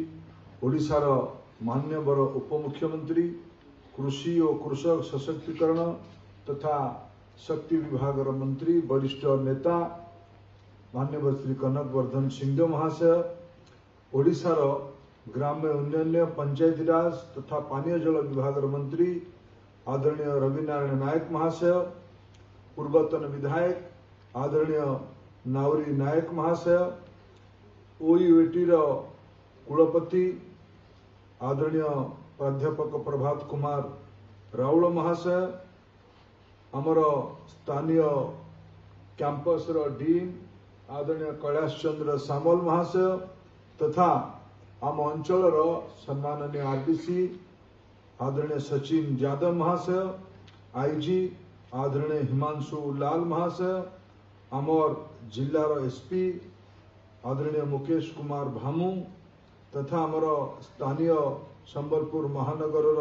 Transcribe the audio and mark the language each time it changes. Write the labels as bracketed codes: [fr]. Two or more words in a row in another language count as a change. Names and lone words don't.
[or] ଓଡ଼ିଶା ର ମାନନୀୟ ଉପମୁଖ୍ୟମନ୍ତ୍ରୀ କୃଷି ଓ କୃଷକ ସଶକ୍ତିକରଣ ତଥା ଶକ୍ତି ବିଭାଗ ମନ୍ତ୍ରୀ ବରିଷ୍ଠ ନେତା ମାନନୀୟ ଶ୍ରୀ କନକ ବର୍ଦ୍ଧନ ସିଂହଦେଓ ମହାଶୟ, ଓଡ଼ିଶାର ଗ୍ରାମ୍ୟ ଉନ୍ନୟନ ପଞ୍ଚାୟତି ରାଜ ତଥା ପାନୀୟ ଜଳ ବିଭାଗ ମନ୍ତ୍ରୀ ଆଦରଣୀୟ ରବିନାରାୟଣ ନାୟକ ମହାଶୟ, ପୂର୍ବତନ ବିଧାୟକ ଆଦରଣୀୟ ନାବରୀ ନାୟକ ମହାଶୟ, ଓୟୁଏଟି କୁଳପତି ଆଦରଣୀୟ ପ୍ରାଧ୍ୟାପକ ପ୍ରଭାତ କୁମାର ରାଉଲ ମହାଶୟ, ଆମର ସ୍ଥାନୀୟ କ୍ୟାମ୍ପସ ଡିନ ଆଦରଣୀୟ କୈଳାସ ଚନ୍ଦ୍ର ସାମଲ ମହାଶୟ ତଥା ଆମ ଅଞ୍ଚଳ ସମ୍ମାନନୀୟ ଆରଡିସି ଆଦରଣୀୟ ସଚିନ ଯାଦବ ମହାଶୟ, ଆଇଜି ଆଦରଣୀୟ ହିମାଂଶୁ ଲାଲ ମହାଶୟ, ଆମର ଜିଲ୍ଲାର ଏସପି ଆଦରଣୀୟ ମୁକେଶ କୁମାର ଭାମୁ ତଥା ଆମର ସ୍ଥାନୀୟ ସମ୍ବଲପୁର ମହାନଗର